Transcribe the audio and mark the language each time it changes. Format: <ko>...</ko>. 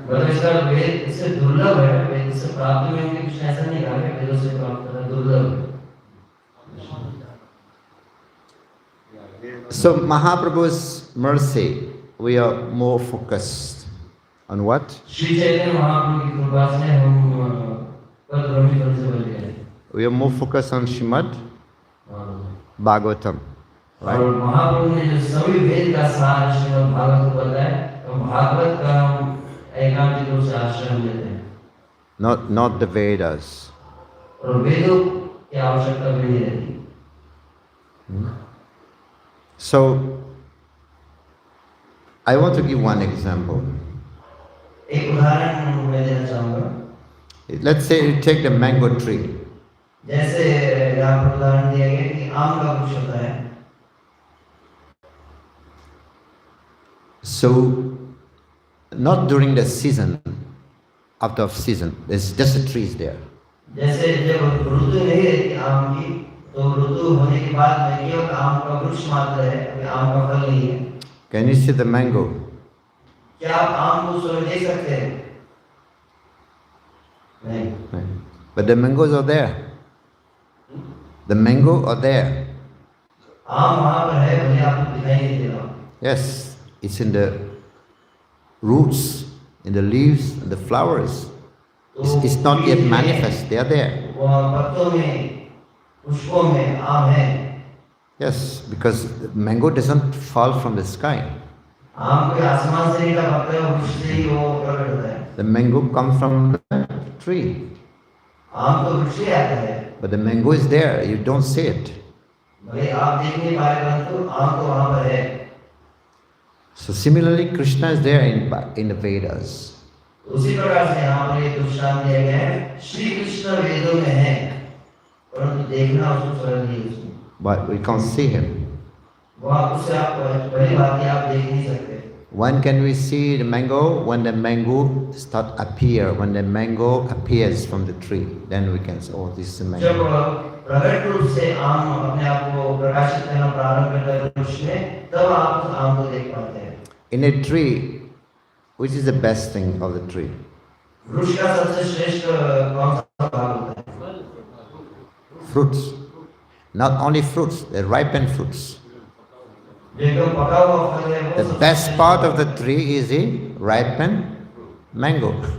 <hi>इसका वेद इससे दुर्लभ है, वेद से प्राप्ति में उनके कृष्ण ऐसा नहीं कहा है, वेदों से प्राप्त करना दुर्लभ।</hi> <en>So Mahaprabhu's mercy, we are more focused on what?</en> <hi>Shri Chaitanya Mahaprabhu की कृपा से हम पद भ्रमित होने से बच गए।</hi> <en>We are more focused on Srimad Bhagavatam,</en> <hi>और</hi> <en>right?</en> <hi>महाप्रभु ने जो सभी वेद का सार श्रीमद् भागवत को बताया, तो भागवत का हम एकांतिक रूप से आश्रय लेते हैं।</hi> <en>Not the Vedas.</en> <hi>और वेदों की आवश्यकता भी नहीं रहती।</hi> <en>So I want to give one example.</en> <hi>एक उदाहरण मैं देना चाहूँगा।</hi> <en>Let's say you take the mango tree.</en> <hi>जैसे यहाँ पर उदाहरण दिया गया कि आम का वृक्ष होता है।</hi> <en>So not during the season, out of season, there's just the trees there.</en> <hi>जैसे जब ऋतु नहीं रहती आम की, तो ऋतु होने के बाद में केवल आम का वृक्ष मात्र है, अभी आम का फल नहीं है।</hi> <en>Can you see the mango?</en> <hi>क्या आप आम को स्वयं देख सकते हैं? नहीं।</hi> <en>But the mangoes are there. The mango are there.</en> <hi>आम वहाँ पर है, भले आपको दिखाई नहीं दे रहा।</hi> <en>Yes, it's in the roots, in the leaves, and the flowers. It's not yet manifest. They are there.</en> <hi>वहाँ पत्तों में, पुष्पों में आम है।</hi> <en>Yes, because the mango doesn't fall from the sky.</en> <hi>आम कोई आसमान से नहीं टपकता है, वृक्ष से ही वो प्रकट होता है।</hi> <en>The mango comes from the tree.</en> <hi>आम तो वृक्ष से आता है।</hi> <en>But the mango is there. You don't see it.</en> <hi>भले आप देख नहीं पा रहे, परंतु आम तो वहाँ पर है।</hi> <en>So similarly, Krishna is there in the Vedas.</en> <hi>उसी प्रकार से यहाँ पर ये दृष्टांत दिया गया है, श्री कृष्ण वेदों में है, परंतु देखना उसको सरल नहीं है उसमें।</hi> <en>But we can't see him.</en> <hi>वो आप उससे आप पहली बात है, आप देख नहीं सकते।</hi> <en>When can we see the mango? When the mango start appear, when the mango appears from the tree, then we can say, oh, this is a</en> <hi>जब</hi> <en>mango.</en> <hi>प्रकट रूप से आम अपने आप को प्रकाशित करना प्रारंभ करता है वृक्ष में, तब आप उस आम को देख पाते हैं।</hi> <en>In a tree, which is the best thing of the tree?</en> <hi>वृक्ष का सबसे श्रेष्ठ कौन सा भाग होता है?</hi> <en>Fruits. Not only fruits, the ripened fruits.</en> <hi>एकदम पका हुआ फल है वो</hi> <en>The</en> <hi>सबसे</hi> <en>best part of the tree is the ripened mango.</en>